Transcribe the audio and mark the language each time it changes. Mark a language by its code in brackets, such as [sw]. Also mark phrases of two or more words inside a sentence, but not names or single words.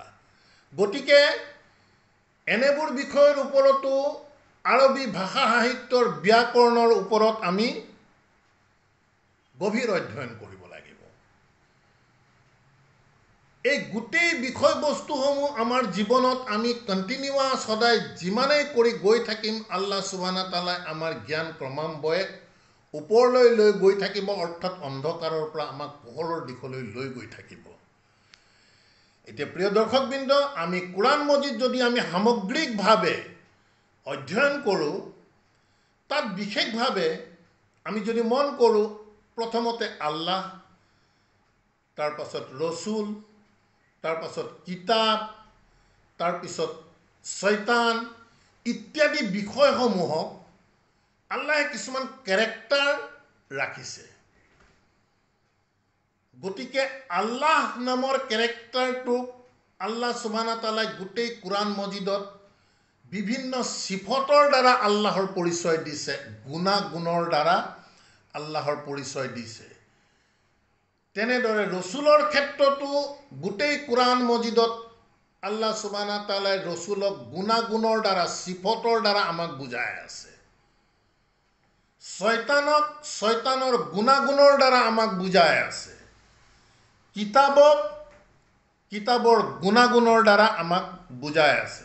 [as] গতিকে এনেবোৰ বিষয়ৰ ওপৰতো আৰবী ভাষা সাহিত্যৰ ব্যাকৰণৰ ওপৰত আমি গভীৰ অধ্যয়ন কৰিব লাগিব। এই গোটেই বিষয়বস্তুসমূহ আমাৰ জীৱনত আমি কণ্টিনিউৱাছ সদায় যিমানেই কৰি গৈ থাকিম, আল্লাহ [ar] سبحانه وتعالى [as] আমাৰ জ্ঞান ক্ৰমান্বয়ে ওপৰলৈ লৈ গৈ থাকিব, অৰ্থাৎ অন্ধকাৰৰ পৰা আমাক পোহৰৰ দিশলৈ লৈ গৈ থাকিব। এতিয়া প্ৰিয় দৰ্শকবৃন্দ, আমি কোৰাণ মজিদ যদি আমি সামগ্ৰিকভাৱে অধ্যয়ন কৰোঁ, তাত বিশেষভাৱে আমি যদি মন কৰোঁ, প্ৰথমতে আল্লাহ, তাৰপাছত ৰচুল, তাৰপাছত কিতাপ, তাৰপিছত শয়তান ইত্যাদি বিষয়সমূহক আল্লাহে কিছুমান কেৰেক্টাৰ ৰাখিছে। গতিকে আল্লাহ নামৰ কেৰেক্টাৰটোক আল্লাহ [ar] سبحانه وتعالى [as] গোটেই কোৰাণ মজিদত বিভিন্ন সিফতৰ দ্বাৰা আল্লাহৰ পৰিচয় দিছে, গুণাগুণৰ দ্বাৰা আল্লাহৰ পৰিচয় দিছে। তেনেদৰে ৰচুলৰ ক্ষেত্ৰতো গোটেই কোৰাণ মজিদত আল্লাহ [ar] سبحانه وتعالى [as] ৰচুলক গুণাগুণৰ দ্বাৰা, সিফতৰ দ্বাৰা আমাক বুজাই আছে। শয়তানক শয়তানৰ গুণাগুণৰ দ্বাৰা আমাক বুজাই আছে। কিতাবক কিতাবৰ গুণাগুণৰ দ্বাৰা আমাক বুজাই আছে।